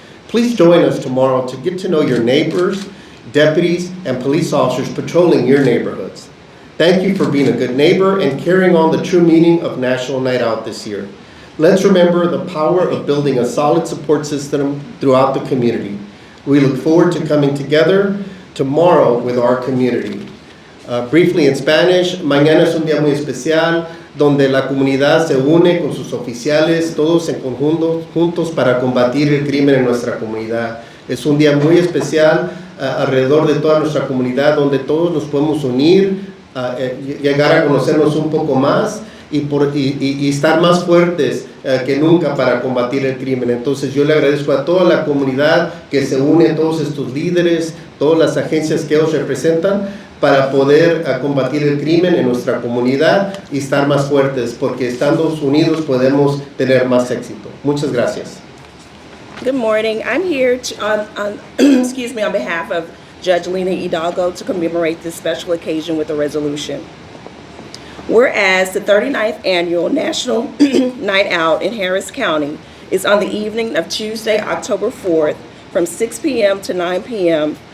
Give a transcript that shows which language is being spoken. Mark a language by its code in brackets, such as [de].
[en] Please join us tomorrow to get to know your neighbors, deputies, and police officers patrolling your neighborhoods. Thank you for being a good neighbor and carrying on the true meaning of National Night Out this year. Let's remember the power of building a solid support system throughout the community. We look forward to coming together tomorrow with our community. Briefly in Spanish, [es] mañana es un día muy especial donde la comunidad se une con sus oficiales, todos en conjunto, juntos para combatir el crimen en nuestra comunidad. Es un día muy especial alrededor de toda nuestra comunidad donde todos nos podemos unir, llegar a conocernos un poco más y estar más fuertes que nunca para combatir el crimen. Entonces yo le agradezco a toda la comunidad que se une, todos estos líderes, todas las agencias que ellos representan para poder combatir el crimen en nuestra comunidad y estar más fuertes, porque estando unidos podemos tener más éxito. Muchas gracias. [en] Good morning. I'm here excuse me, on behalf of Judge Lena Hidalgo to commemorate this special occasion with a resolution. Whereas the 39th Annual National Night Out in Harris County is on the evening of Tuesday, October 4th from 6 p.m. to 9 p.m.